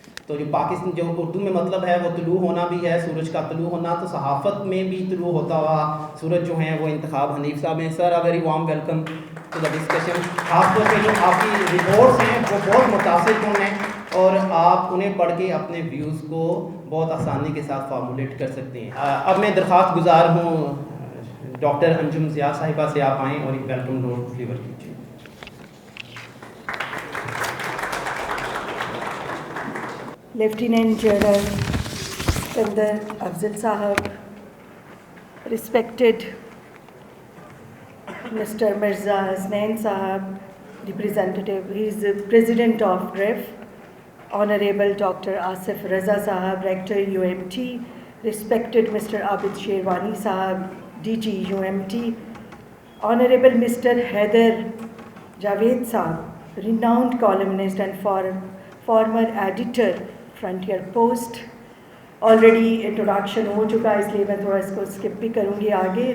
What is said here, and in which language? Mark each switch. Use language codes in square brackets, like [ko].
[ur] تو جو پاکستان جو اردو میں مطلب ہے وہ طلوع ہونا بھی ہے, سورج کا طلوع ہونا, تو صحافت میں بھی طلوع ہوتا ہوا سورج جو ہیں وہ انتخاب حنیف صاحب ہیں. [en] Sir very warm welcome to the discussion. [ur] خاص طور پہ جو آپ کی رپورٹس ہیں وہ بہت متاثر کن ہیں, اور آپ انہیں پڑھ کے اپنے ویوز کو بہت آسانی کے ساتھ فارمولیٹ کر سکتے ہیں. اب میں درخواست گزار ہوں ڈاکٹر انجم ضیاء صاحبہ سے آپ آئیں اور ایک ویلکم نوٹ ڈلیور کیجیے. [en] Lieutenant General Skandar Afzal Sahab, respected Mr. Mirza Hasnain Sahab, representative, he is the President of GRIF, Honorable Dr. Asif Raza Sahab, Rector UMT, respected Mr. Abid Sherwani Sahab, DG UMT, Honorable Mr. Haider Javed Sahab, renowned columnist and former editor Frontier Post. [ur] Already introduction ہو چکا ہے اس لیے میں تھوڑا اس کو skip بھی کروں گی آگے.